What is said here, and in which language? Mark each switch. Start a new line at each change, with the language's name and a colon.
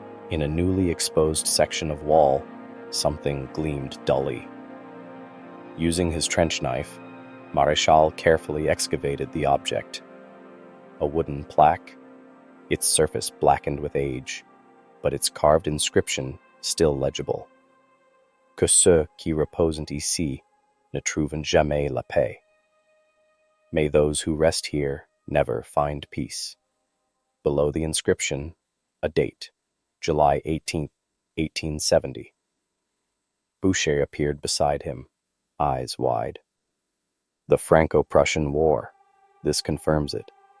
English: In a newly exposed section of wall, something gleamed dully. Using his trench knife, Maréchal carefully excavated the object. A wooden plaque, its surface blackened with age, but its carved inscription still legible.
French: Que ceux qui reposent ici ne trouvent jamais la paix.
English: May those who rest here never find peace. Below the inscription, a date, July 18, 1870. Boucher appeared beside him, eyes wide. "The Franco-Prussian War. This confirms it."